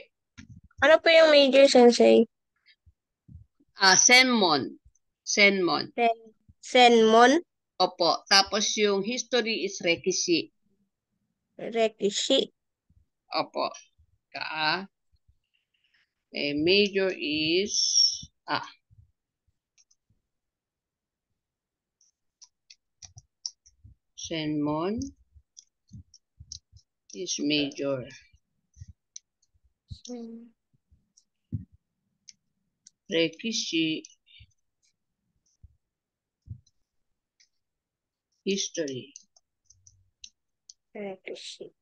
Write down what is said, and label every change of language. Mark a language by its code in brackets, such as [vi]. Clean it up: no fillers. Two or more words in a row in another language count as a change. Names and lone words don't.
[tl] Ano po yung major, [ja] Sensei? Senmon. Senmon. Senmon, [tl] Opo. Tapos yung history is rekishi. [ja] Rekishi. [tl] Opo. [en] Major is Senmon is major. [ja] Rekishi history. Rekishi.